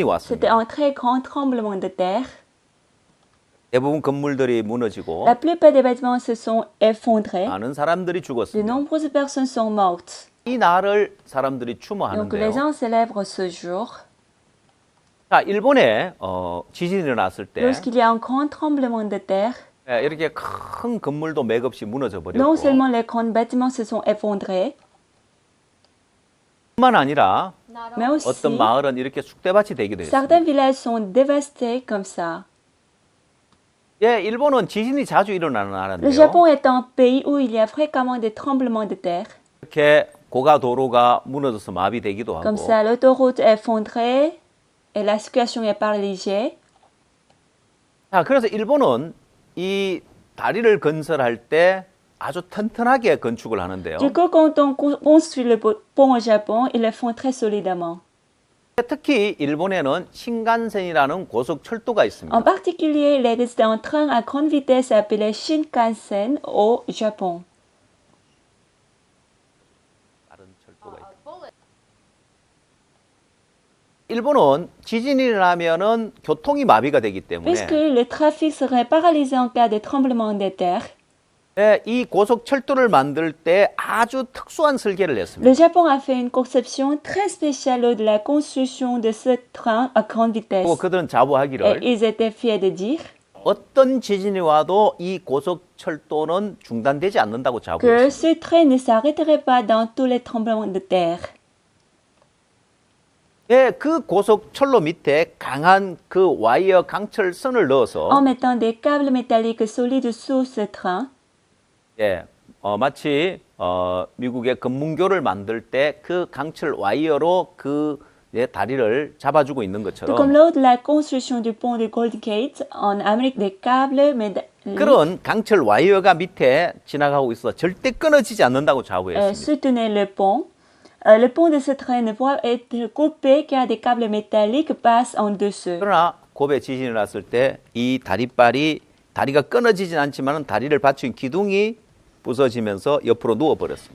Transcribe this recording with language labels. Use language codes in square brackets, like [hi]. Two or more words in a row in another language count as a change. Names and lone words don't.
[fr] C'était [ko] 왔습니다. [fr] un très grand tremblement de terre. [ko] 대부분 건물들이 무너지고 [fr] La plupart des bâtiments se sont effondrés. [ko] 많은 사람들이 [fr] De [ko] 죽었습니다. [fr] nombreuses personnes sont mortes. [ko] 이 날을 사람들이 [fr] Donc les [ko] 추모하는데요. [fr] gens célèbrent ce jour. [ko] 자, 일본에 지진이 일어났을 때 [fr] Lorsqu'il y a un grand tremblement de terre, [ko] 이렇게 큰 건물도 맥없이 무너져 버렸고 [fr] non seulement les grands bâtiments se sont effondrés, [ko] 뿐만 아니라 [fr] mais aussi [ko] 어떤 마을은 이렇게 쑥대밭이 되기도 했습니다. [fr] certains villages sont dévastés comme ça. [ko] 일본은 지진이 자주 일어나는 [fr] Le [ko] 나라인데요. [fr] Japon est un pays où il y a fréquemment des tremblements de terre. [ko] 이렇게 고가 도로가 무너져서 마비되기도 하고 [fr] Comme ça, l'autoroute est effondrée et la situation est paralysée. [ko] 자, 그래서 일본은 이 다리를 건설할 때 아주 튼튼하게 건축을 하는데요. [fr] Du coup, quand on construit le pont au Japon, ils le font très solidement. [ko] 특히 일본에는 신간센이라는 고속철도가 있습니다. [fr] En particulier, il existe un train à grande vitesse appelé Shinkansen au Japon. [ko] 다른 철도가 있다. 일본은 지진이 일어나면은 교통이 마비가 되기 때문에 [fr] Puisque le trafic serait paralysé en cas de tremblement de terre, [ko] 이 고속철도를 만들 때 아주 특수한 설계를 했습니다. [fr] le Japon a fait une conception très spéciale lors de la construction de ce train à grande vitesse. [ko] 그리고 그들은 [fr] Et [ko] 자부하기를 [fr] ils étaient fiers de dire [ko] 어떤 지진이 와도 이 고속철도는 중단되지 않는다고 [fr] que [ko] 자부했습니다. [fr] ce train ne s'arrêterait pas dans tous les tremblements de terre. [ko] 그 고속철로 밑에 강한 그 와이어 강철선을 넣어서 [fr] En mettant des câbles métalliques solides sous ce train, [ko] 마치 미국의 금문교를 만들 때 그 강철 와이어로 그 다리를 잡아주고 있는 [fr] tout comme [ko] 것처럼 [fr] lors de la construction du pont de Golden Gate en Amérique, des câbles métalliques [ko] 그런 강철 와이어가 밑에 지나가고 있어 절대 끊어지지 않는다고 자부했습니다. [fr] soutenaient le pont. Le pont de ce train ne pourra être coupé car des câbles métalliques passent en dessous. [ko] 그러나 고베 지진이 났을 때 이 다리가 끊어지진 않지만 다리를 받친 기둥이 부서지면서 옆으로 누워버렸습니다.